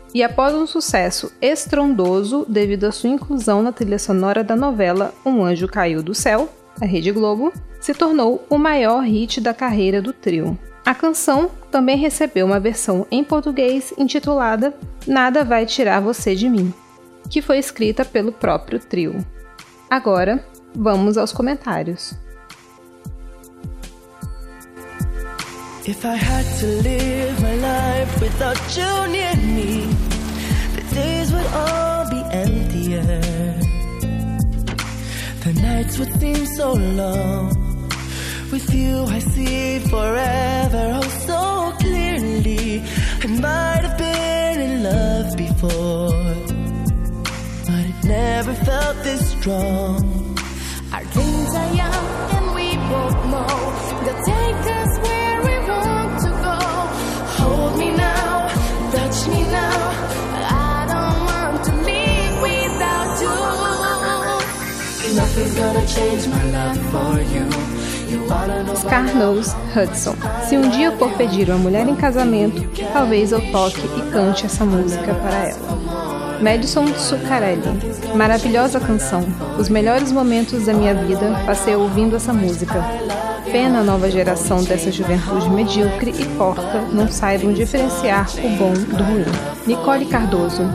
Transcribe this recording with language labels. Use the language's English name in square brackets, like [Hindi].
[Portuguese] E após um sucesso estrondoso devido à sua inclusão na trilha sonora da novela Um Anjo Caiu do Céu, da Rede Globo, se tornou o maior hit da carreira do trio. A canção também recebeu uma versão em português intitulada Nada Vai Tirar Você de Mim, que foi escrita pelo próprio trio. Agora, vamos aos comentários. [English] If I had to live my life without you near me, the all be emptier. The nights would seem so long. With you I see forever, oh so clearly. I might have been in love before, but it never felt this strong. Our dreams are young and we both know they'll take us where we want to go. Hold me now, touch me now. I don't want to leave without you. Nothing's gonna change my love for you. [Portuguese] Scar Knows Hudson. Se um dia eu for pedir uma mulher em casamento, talvez eu toque e cante essa música para ela. Madison Zuccarelli. Maravilhosa canção. Os melhores momentos da minha vida passei ouvindo essa música. Pena a nova geração dessa juventude medíocre e porca não saibam diferenciar o bom do ruim. Nicole Cardoso.